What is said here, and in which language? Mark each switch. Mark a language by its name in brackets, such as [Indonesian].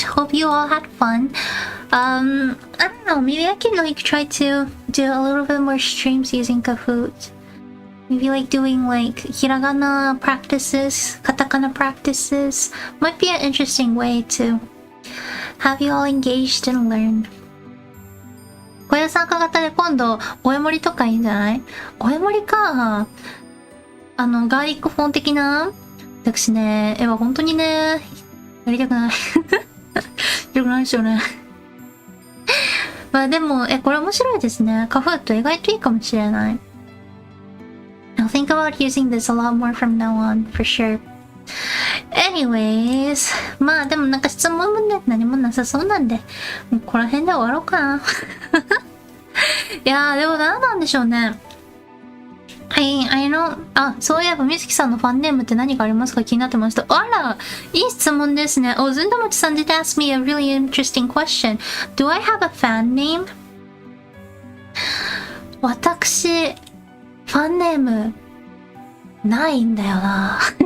[English] Hope you all had fun. I don't know, maybe I can like try to do a little bit more streams using Kahoot. Maybe like doing like hiragana practices, katakana practices. Might be an interesting way to have you all engaged and learn. [Japanese] 小屋参加型で今度、お絵盛りとかいいんじゃない？お絵盛りか。ガーリックフォン的な？私ね、絵は本当にね、やりたくない。やりたくないですよね。まあでも、これ面白いですね。カフート意外といいかもしれない。 [English] I'll think about using this a lot more from now on, for sure. [Japanese] Anyways, まあでもなんか質問もね、何もなさそうなんで、もうこの辺で終わろうかな。いやー、でも何なんでしょうね。 [English] I know. [Japanese] あ、そういえば、みずきさんのファンネームって何かありますか？気になってました。あら、いい質問ですね。 [English] ずんだもちさん did ask me a really interesting question. Do I have a fan name? [Japanese] 私、ファンネーム、ないんだよな。